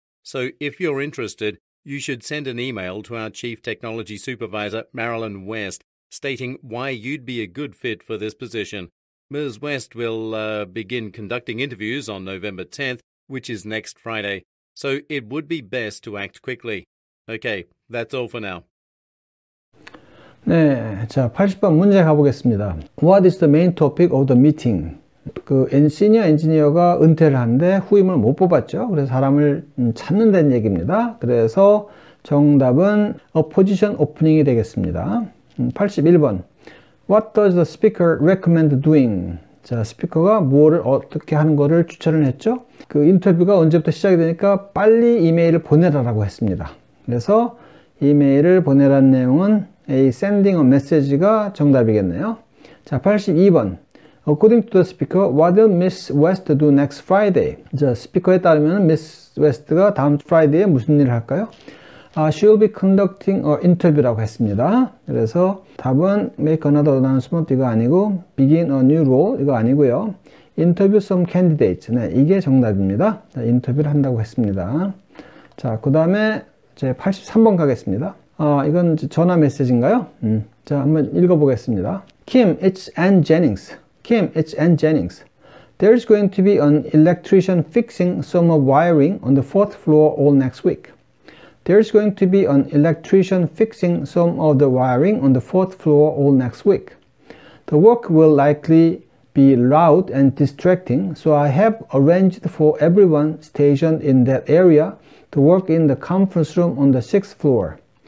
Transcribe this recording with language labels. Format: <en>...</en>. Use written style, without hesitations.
<en>So if you're interested, you should send an email to our Chief Technology Supervisor, Marilyn West, stating why you'd be a good fit for this position. Ms. West will begin conducting interviews on November 10th, which is next Friday. So it would be best to act quickly. Okay, that's all for now.</en> <ko>네, 자 80번 문제 가보겠습니다.</ko> <en>What is the main topic of the meeting?</en> <ko>그 시니어 엔지니어가 은퇴를 하는데 후임을 못 뽑았죠. 그래서 사람을 찾는다는 얘기입니다. 그래서 정답은</ko> <en>a position opening</en> <ko>이 되겠습니다.</ko> <en>81번 What does the speaker recommend doing?</en> <ko>자, 스피커가 뭐를 어떻게 하는 거를 추천을 했죠. 그 인터뷰가 언제부터 시작이 되니까 빨리 이메일을 보내라라고 했습니다. 그래서 이메일을 보내라는 내용은</ko> <en>A sending a message</en> <ko>가 정답이겠네요.</ko> <en>자, 82번 According to the speaker, what will Miss West do next Friday?</en> <ko>자, 스피커에 따르면 Miss West가 다음 프라이데이에 무슨 일을 할까요?</ko> <en>She will be conducting an interview라고 했습니다.</en> <ko>그래서 답은</ko> <en>make another announcement</en> <ko>이거 아니고</ko> <en>begin a new role</en> <ko>이거 아니고요.</ko> <en>interview some candidates.</en> <ko>네, 이게 정답입니다. 자, 인터뷰를 한다고 했습니다. 자, 그 다음에 제 83번 가겠습니다. 이건 전화 메시지인가요? 자, 한번 읽어보겠습니다.</ko> <en>Kim, it's Ann Jennings. Kim, it's Ann Jennings. There's going to be an electrician fixing some wiring on the 4th floor all next week. There's going to be an electrician fixing some of the wiring on the 4th floor all next week. The work will likely be loud and distracting, so I have arranged for everyone stationed in that area to work in the conference room on the 6th floor.</en>